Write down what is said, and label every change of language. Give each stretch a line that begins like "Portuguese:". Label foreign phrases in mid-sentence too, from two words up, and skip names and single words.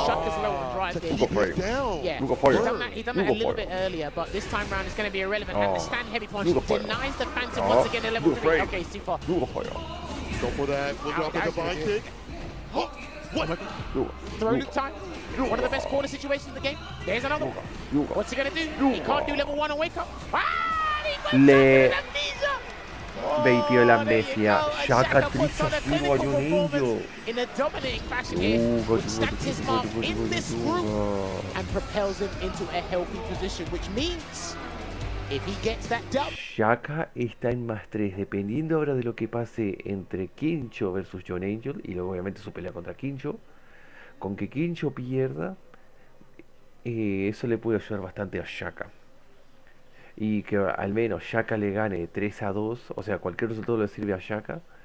English: Shaka's low on drive gauge. Yeah, he's done that a little bit earlier, but this time round it's going to be irrelevant. And the stand heavy punch denies the Phantom once again at level 3. Okay, it's too far. Go for that. Look out for the divine kick. What? Throw loop time. One of the best corner situations in the game. There's another one. What's he going to do? He can't do level 1 and wake up.
Spanish: Le baitió la amnesia. Shaka triza a Yonangel.
English: In a dominating fashion here, which stacks his mark in this group and propels him into a healthy position, which means if he gets that dub.
Spanish: Shaka está en +3, dependiendo ahora de lo que pase entre Kincho versus Yonangel y luego obviamente su pelea contra Kincho. Con que Kincho pierda, eso le puede ayudar bastante a Shaka. Y que al menos Shaka le gane 3-2, o sea, cualquier resultado le sirve a Shaka.